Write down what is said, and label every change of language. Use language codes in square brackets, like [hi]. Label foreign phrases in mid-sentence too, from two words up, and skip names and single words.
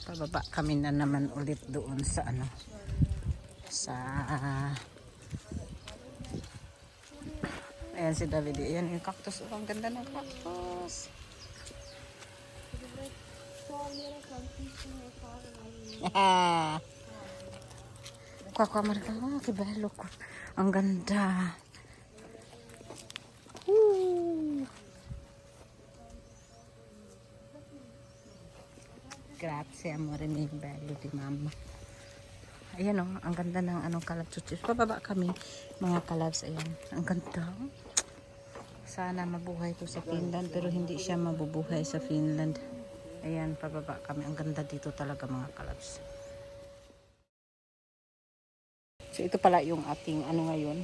[tl] Pababa kami na naman ulit doon sa ano, sa ayan si David, ayan yung cactus. Oh, ang ganda ng cactus. Kuha marka, kibalo ko. Ang ganda. [it] Grazie amore mio bello di mamma. [tl] Ayan o, ang ganda ng anong kalabs. Pababa kami mga kalabs. Ayan, ang ganda. Sana mabuhay to sa Finland, pero hindi siya mabubuhay sa Finland. Ayan, pababa kami. Ang ganda dito talaga mga kalabs. So ito pala yung ating ano ngayon.